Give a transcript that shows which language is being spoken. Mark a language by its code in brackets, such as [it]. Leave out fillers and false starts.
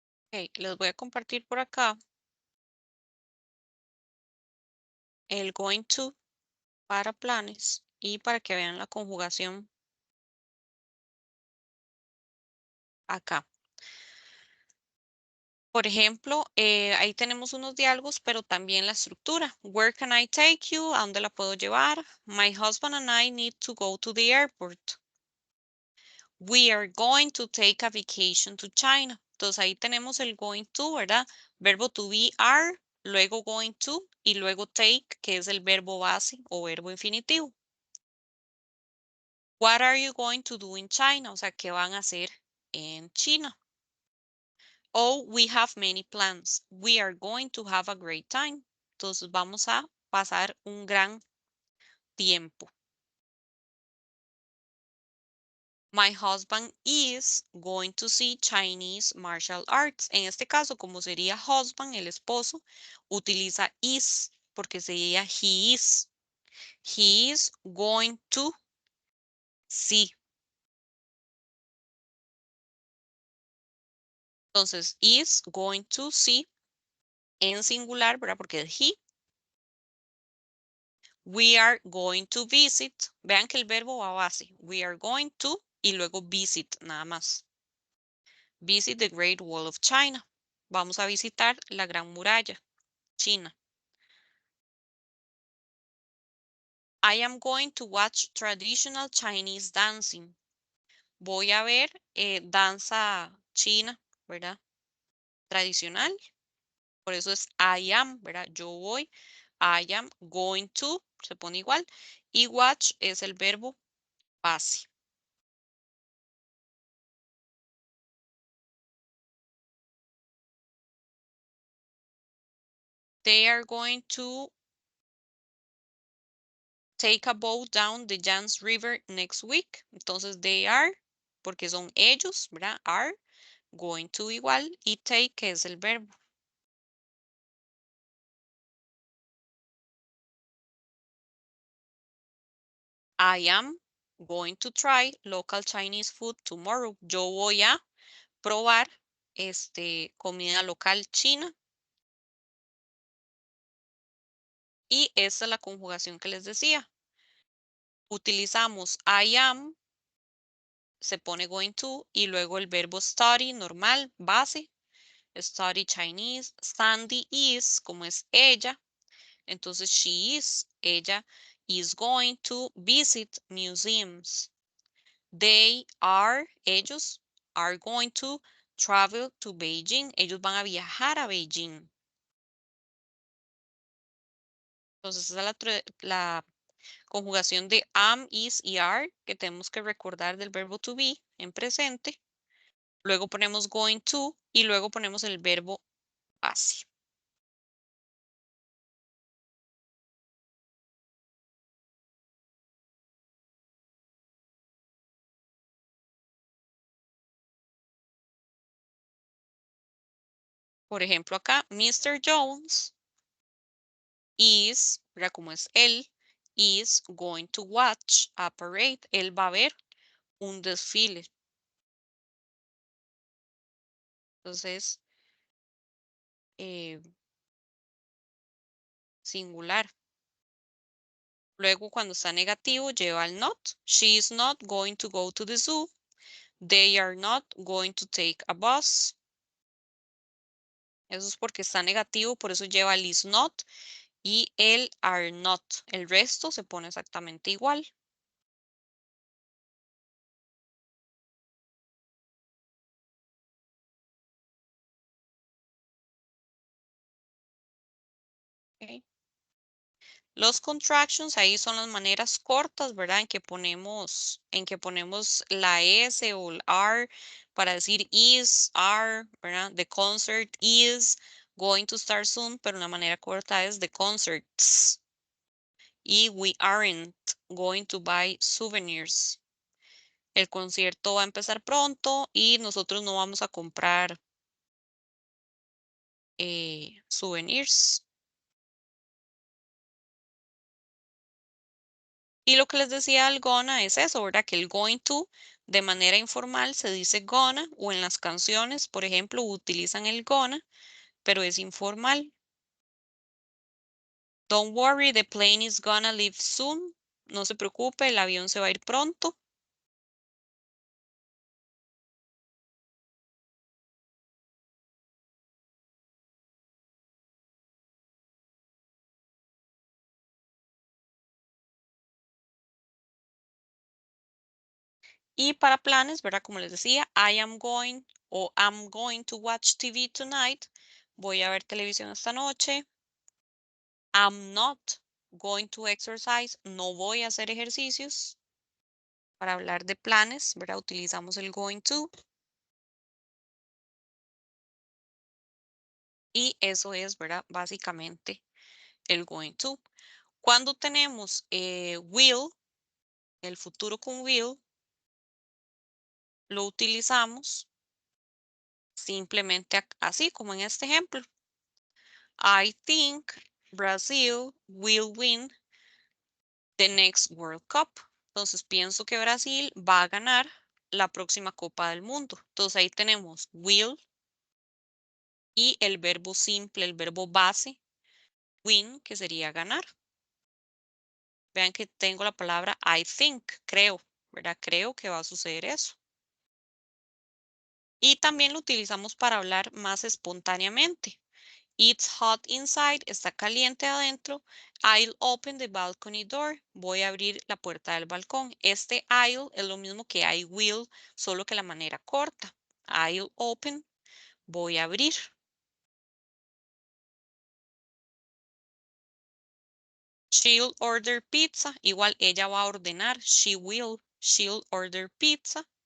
[es] Ok, les voy a compartir por acá el going to para planes y para que vean la conjugación acá. Por ejemplo, ahí tenemos unos diálogos, pero también la estructura. [en] Where can I take you? [es] ¿A dónde la puedo llevar? [en] My husband and I need to go to the airport. We are going to take a vacation to China. [es] Entonces ahí tenemos el going to, ¿verdad? Verbo to be are, luego going to y luego take, que es el verbo base o verbo infinitivo. [en] What are you going to do in China? [es] O sea, ¿qué van a hacer en China? [en] Oh, we have many plans. We are going to have a great time. [es] Entonces vamos a pasar un gran tiempo. [en] My husband is going to see Chinese martial arts. [es] En este caso, como sería husband, el esposo, utiliza is porque sería he is. [en] He is going to see. [es] Entonces, is going to see en singular, ¿verdad? Porque es he. [en] We are going to visit. [es] Vean que el verbo va a base. [en] We are going to y luego visit, nada más. Visit the Great Wall of China. [es] Vamos a visitar la Gran Muralla, China. [en] I am going to watch traditional Chinese dancing. [es] Voy a ver danza china, ¿verdad? Tradicional. Por eso es I am, ¿verdad? Yo voy. I am going to, se pone igual. Y watch es el verbo base. [en] They are going to take a boat down the Yangtze River next week. [es] Entonces, they are, porque son ellos, ¿verdad? Are going to igual y take, que es el verbo. [en] I am going to try local Chinese food tomorrow. [es] Yo voy a probar comida local china. Y esta es la conjugación que les decía. Utilizamos I am, se pone going to y luego el verbo study normal, base. Study Chinese. Sandy is, como es ella. Entonces she is, ella is going to visit museums. [en] They are, ellos, are going to travel to Beijing. [es] Ellos van a viajar a Beijing. Entonces, esa es la conjugación de am, is y are que tenemos que recordar del verbo to be en presente. Luego ponemos going to y luego ponemos el verbo base. Por ejemplo, acá, Mr. Jones is, mira cómo es él, is going to watch a parade. Él va a ver un desfile. Entonces, singular. Luego, cuando está negativo, lleva el not. [en] She is not going to go to the zoo. They are not going to take a bus. [es] Eso es porque está negativo, por eso lleva el is not y el are not. El resto se pone exactamente igual. Okay. Los contractions ahí son las maneras cortas, ¿verdad? En que ponemos la S o el R para decir is, are, ¿verdad? [en] The concert is going to start soon, [es] pero una manera corta es [en] the concerts. Y we aren't going to buy souvenirs. [es] El concierto va a empezar pronto y nosotros no vamos a comprar souvenirs. Y lo que les decía el gonna es eso, ¿verdad? Que el going to De manera informal se dice gonna o en las canciones, por ejemplo, utilizan el gonna, pero es informal. [en] Don't worry, the plane is gonna leave soon. [es] No se preocupe, el avión se va a ir pronto. Y para planes, ¿verdad? Como les decía, [en] I am going o I'm going to watch TV tonight. [es] Voy a ver televisión esta noche. [en] I'm not going to exercise. [es] No voy a hacer ejercicios. Para hablar de planes, ¿verdad? Utilizamos el going to. Y eso es, ¿verdad? Básicamente el going to. Cuando tenemos will, el futuro con will, lo utilizamos simplemente así como en este ejemplo. [en] I think Brazil will win the next World Cup. [es] Entonces pienso que Brasil va a ganar la próxima Copa del Mundo. Entonces ahí tenemos will y el verbo simple, el verbo base, win, que sería ganar. Vean que tengo la palabra I think, creo, ¿verdad? Creo que va a suceder eso. Y también lo utilizamos para hablar más espontáneamente. [en] It's hot inside, [es] está caliente adentro. [en] I'll open the balcony door. [es] Voy a abrir la puerta del balcón. Este I'll es lo mismo que I will, solo que la manera corta. I'll open, voy a abrir. [en] She'll order pizza. [es] Igual ella va a ordenar. [en] She'll order pizza.